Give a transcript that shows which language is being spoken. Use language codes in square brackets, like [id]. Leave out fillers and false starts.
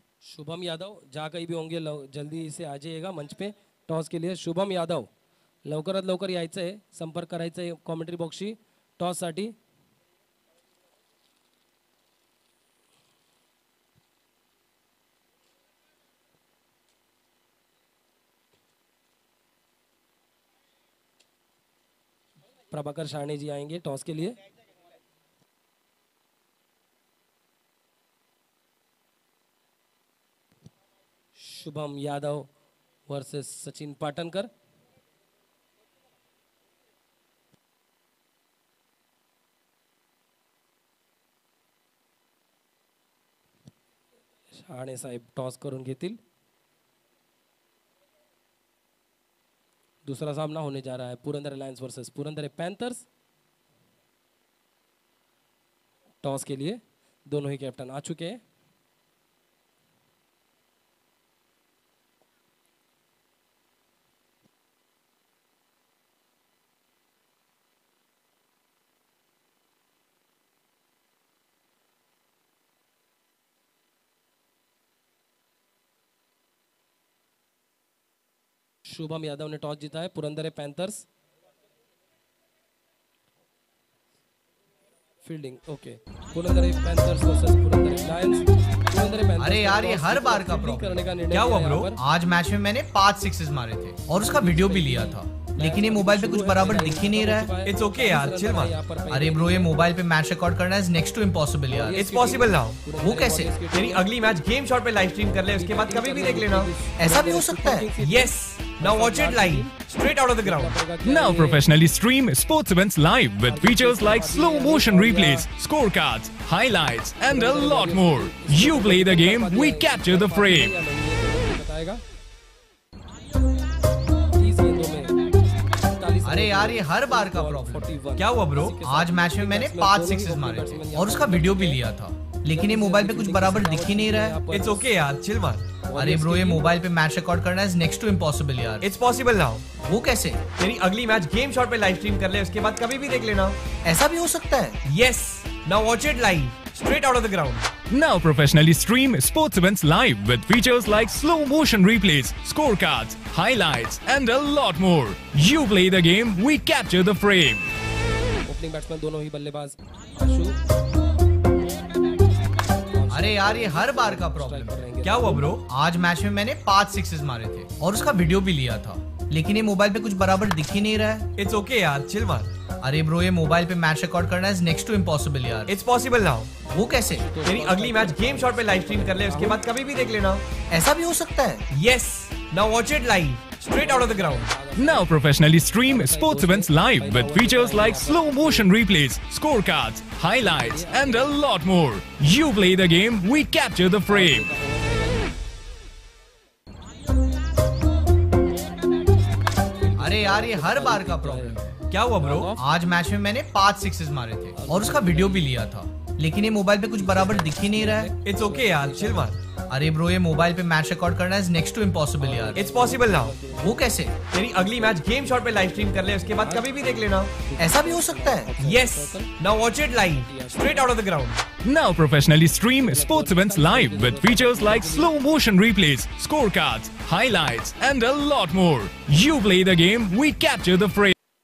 [hi] शुभम यादव जहाँ कहीं भी होंगे जल्दी से आ जाइएगा मंच पे टॉस के लिए। [mr] शुभम यादव लवकरात लवकर यायचं आहे, संपर्क करायचा आहे कॉमेंट्री बॉक्सशी टॉससाठी। [hi] प्रभाकर शाणे जी आएंगे टॉस के लिए। शुभम यादव वर्सेस सचिन पाटणकर। [mr] शाणे साहेब टॉस करून घेतील। [hi] दूसरा सामना होने जा रहा है Purandar Lions versus Purandar panthers. Toss के लिए दोनों ही कैप्टन आ चुके हैं। शुभम यादव ने टॉस जीता है, Purandar panthers. Fielding okay, Purandar panthers versus Purandar Lions. Purandar panthers अरे यार ये हर बार का प्रॉब्लम। क्या हुआ ब्रो? आज मैच में मैंने 5 सिक्सेस मारे थे और उसका वीडियो भी लिया था, लेकिन ये मोबाइल पे कुछ बराबर दिख ही नहीं रहा है। [en] it's okay [hi] यार, चिल मत। अरे ब्रो ये मोबाइल पे मैच रिकॉर्ड करना [en] is next to impossible [hi] यार। [en] It's possible now. [hi] वो कैसे? तेरी अगली मैच गेम शॉट पे लाइव स्ट्रीम कर ले, उसके बाद कभी भी देख लेना। ऐसा भी हो सकता है? [en] Yes, now watch it live, straight out of the ground. Now professionally stream sports events live with features like slow motion replays, scorecards, highlights, and a lot more. You play the game, we capture the frame. [hi] अरे यार ये हर बार का problem. क्या हुआ bro? आज match में मैंने 5 sixes मारे थे और उसका वीडियो भी लिया था, लेकिन ये मोबाइल पे कुछ बराबर दिख ही नहीं रहा है। [en] it's okay [hi] यार, चिल मार। अरे ब्रो, ये मोबाइल पे मैच रिकॉर्ड करना [en] is next to impossible [hi] यार। [en] It's possible now. [hi] वो कैसे? तेरी अगली मैच गेम शॉट पे लाइव स्ट्रीम कर ले, उसके बाद कभी भी देख लेना। ऐसा भी हो सकता है? [en] Yes, now watch it live straight out of the ground. Now professionally stream sports events live with features like slow motion replays, scorecards, highlights, and a lot more. You play the game, we capture the frame. [hi] Opening batsman दोनों ही बल्लेबाज आशु अरे यार, ये हर बार का problem है। क्या हुआ bro? आज मैच में मैंने 5 सिक्सेस मारे थे और उसका वीडियो भी लिया था, लेकिन ये मोबाइल पे कुछ बराबर दिख ही नहीं रहा है। [en] it's okay [hi] यार, चिल मार। अरे ब्रो, ये मोबाइल पे मैच रिकॉर्ड करना [en] is next to impossible [hi] यार। [en] It's possible now. [hi] वो कैसे? तेरी अगली मैच गेम शॉट पे लाइव स्ट्रीम कर ले, उसके बाद कभी भी देख लेना। ऐसा भी हो सकता है? [en] Yes, now watch it live straight out of the ground. Now professionally stream sports events live with features like slow motion replays, scorecards, highlights, and a lot more. You play the game, we capture the frame. [hi] अरे यार, ये हर बार का problem है। क्या हुआ bro? आज match में मैंने 5 सिक्सेस मारे थे और उसका वीडियो भी लिया था, लेकिन ये मोबाइल पे कुछ बराबर दिख ही नहीं रहा है। [en] it's okay [hi] यार, चिल मार। अरे ब्रो, ये मोबाइल पे मैच रिकॉर्ड करना [en] is next to impossible [hi] यार। [en] It's possible now. [hi] वो कैसे? तेरी अगली मैच गेम शॉट पे लाइव स्ट्रीम कर ले, उसके बाद कभी भी देख लेना। ऐसा भी हो सकता है? [en] Yes, now watch it live straight out of the ground. Now professionally stream sports events live with features like slow motion replays, scorecards, highlights, and a lot more. You play the game, we capture the frame.